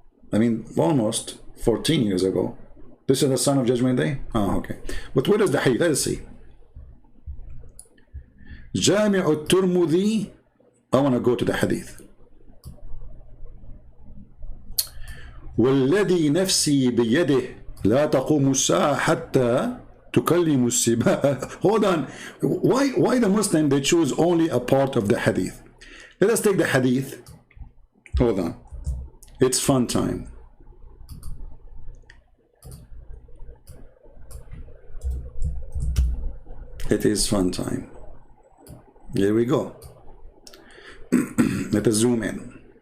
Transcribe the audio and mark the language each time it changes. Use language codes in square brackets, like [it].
[en] I mean, almost 14 years ago. This is a sign of Judgment Day? Oh, okay. But where is the hadith? Let's see. Jami' al-Tirmidhi. I want to go to the hadith. [ar] والذي نفسي بيده لا تقوم الساعة حتى تكلم السباع. [en] Hold on. Why the Muslim, they choose only a part of the hadith? Let us take the hadith. Hold on. It's fun time. It is fun time. Here we go. Let us zoom in.